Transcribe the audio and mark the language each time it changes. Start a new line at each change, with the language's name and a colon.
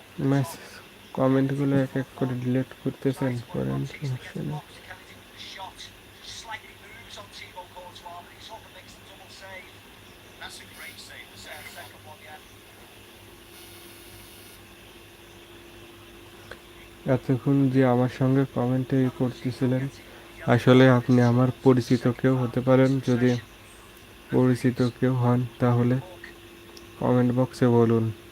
Bangla: Match কমেন্টগুলো এক এক করে ডিলিট করতেছেন, করেন, সমস্যা নেই।
English: Shot slightly moves on Thibaut Courtois, but he sort of makes the double save. That's a great save, the second one, yeah.
Bangla: এতক্ষণ যে আমার সঙ্গে কমেন্টে করতেছিলেন, আসলে আপনি আমার পরিচিত কেউ হতে পারেন। যদি পরিচিত কেউ হন তাহলে কমেন্ট বক্সে বলুন।